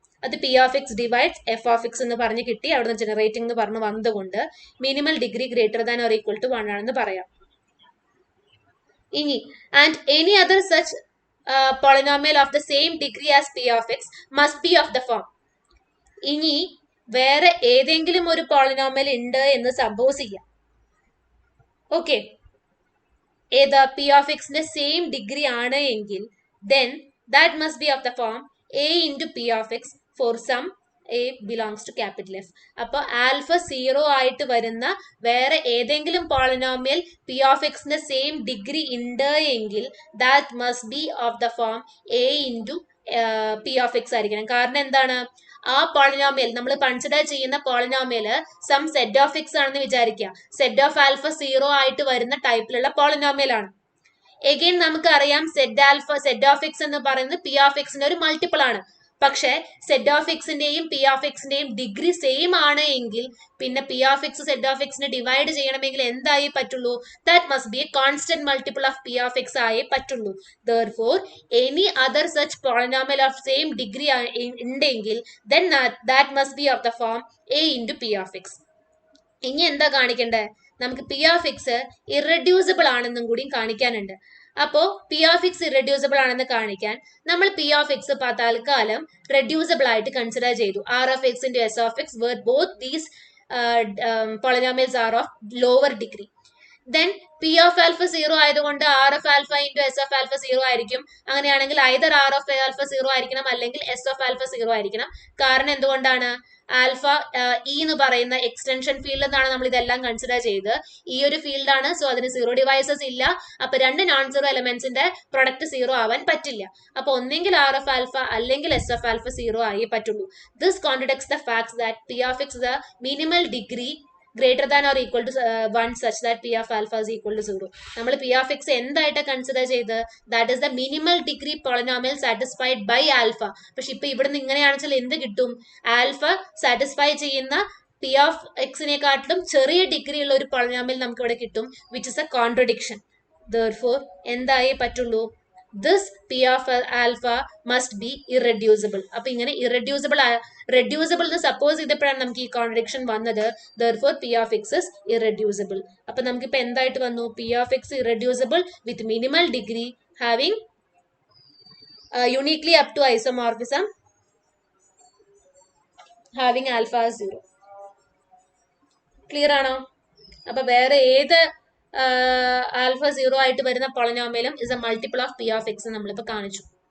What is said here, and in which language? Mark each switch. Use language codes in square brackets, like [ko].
[ml] അത് P of X divides F of X എന്ന് പറഞ്ഞ് കിട്ടി. അവിടെ നിന്ന് ജനറേറ്റിംഗ് എന്ന് പറഞ്ഞ് വന്നതുകൊണ്ട് minimal degree greater than or equal to 1 ആണെന്ന് പറയാം. ഇനി [en] and any other such polynomial of the same degree as p of x must be of the form. [ml] ഇനി വേറെ ഏതെങ്കിലും ഒരു പോളിനോമിയൽ ഉണ്ട് എന്ന് സപ്പോസ് ചെയ്യാം. ഓക്കെ, ഏതാ? [en] P of എക്സിന്റെ same degree [ml] ആണ് എങ്കിൽ [en] then that must be of the form a into p of x for some a belongs to capital F. [ml] അപ്പൊ ആൽഫ 0 ആയിട്ട് വരുന്ന വേറെ ഏതെങ്കിലും പോളിനോമിയൽ പി ഓഫ് എക്സിന്റെ സെയിം ഡിഗ്രി ഉണ്ട് എങ്കിൽ [en] that must be of the form [ml] A into P of X ആയിരിക്കണം. കാരണം എന്താണ്? ആ പോളിനോമിയൽ നമ്മൾ കൺസിഡർ ചെയ്യുന്ന polynomial some set of X ആണെന്ന് വിചാരിക്കുക. സെറ്റ് ഓഫ് ആൽഫ 0 ആയിട്ട് വരുന്ന ടൈപ്പിലുള്ള പോളിനോമിയൽ ആണ്. എഗെയിൻ നമുക്കറിയാം സെറ്റ് ഓഫ് എക്സ് എന്ന് പറയുന്നത് പി ഓഫ് എക്സിന്റെ ഒരു മൾട്ടിപ്പിൾ ആണ്. പക്ഷെ set of എക്സിന്റെയും P of എക്സിന്റെയും degree same ആണ് എങ്കിൽ പിന്നെ P of X set of എക്സിനെ divide ചെയ്യണമെങ്കിൽ എന്തായി പറ്റുള്ളൂ? [en] that must be a constant multiple of p of x [ml] ആയേ പറ്റുള്ളൂ. [en] therefore any other such polynomial of same degree [ml] ഉണ്ടെങ്കിൽ [en] then that must be of the form a into p of x. [ml] ഇനി എന്താ കാണിക്കണ്ടേ? നമുക്ക് P of X irreducible ആണെന്നും കൂടി കാണിക്കാനുണ്ട്. അപ്പോ P of X irreducible ആണെന്ന് കാണിക്കാൻ നമ്മൾ പി ഓഫ് എക്സ് തൽക്കാലം റെഡ്യൂസിബിൾ ആയിട്ട് കൺസിഡർ ചെയ്തു. [en] R of x into s of x where both these polynomials are of lower degree. [ml] Then P of alpha 0 ആയതുകൊണ്ട് R of alpha into S of alpha 0 ആയിരിക്കും. അങ്ങനെയാണെങ്കിൽ either R of alpha 0 ആയിരിക്കണം അല്ലെങ്കിൽ S of alpha 0 ആയിരിക്കണം. കാരണം എന്തുകൊണ്ടാണ്? Alpha E എന്ന് പറയുന്ന എക്സ്റ്റൻഷൻ ഫീൽഡ് എന്നാണ് നമ്മൾ ഇതെല്ലാം കൺസിഡർ ചെയ്ത്. ഈ ഒരു ഫീൽഡാണ്, സോ അതിന് 0 ഡിവൈസസ് ഇല്ല. അപ്പൊ രണ്ട് നോൺ സീറോ എലമെന്റ്സിന്റെ പ്രൊഡക്റ്റ് 0 ആവാൻ പറ്റില്ല. അപ്പൊ ഒന്നെങ്കിൽ ആർ ഓഫ് ആൽഫ അല്ലെങ്കിൽ എസ് ഓഫ് ആൽഫ 0 ആയേ പറ്റുള്ളൂ. [en] This contradicts the fact that p of x the minimal degree greater than or equal to 1 such that p of alpha is equal to 0. [ml] നമ്മൾ p of x എന്തായിട്ട് consider ചെയ്ത്? [en] That is the minimal degree polynomial satisfied by alpha. [ml] പക്ഷെ ഇപ്പൊ ഇവിടുന്ന് ഇങ്ങനെയാണെന്ന് വെച്ചാൽ എന്ത് കിട്ടും? Alpha satisfy ചെയ്യുന്ന പി ഓഫ് എക്സിനെക്കാട്ടിലും ചെറിയ ഡിഗ്രി ഉള്ള ഒരു പോളിനോമിയൽ നമുക്ക് ഇവിടെ കിട്ടും, [en] Which is a contradiction. therefore [ml] എന്തായേ പറ്റുള്ളൂ? [en] this p of alpha must be irreducible. [ml] അപ്പൊ ഇങ്ങനെ റെഡ്യൂസിബിൾ എന്ന് സപ്പോസ് ചെയ്തപ്പോഴാണ് നമുക്ക് ഈ കോൺട്രഡിക്ഷൻ വന്നത്. [en] therefore p of x is irreducible. [ml] അപ്പൊ നമുക്കിപ്പോ എന്തായിട്ട് വന്നു? [en] p of x irreducible with minimal degree having uniquely up to isomorphism having alpha 0. [ml] Clear ആണോ? അപ്പൊ വേറെ ഏത് ആൽഫ 0 ആയിട്ട് വരുന്ന പോളിനോമിയലും [en] is a multiple of p of x [ml] നമ്മളിപ്പോ കാണിച്ചു.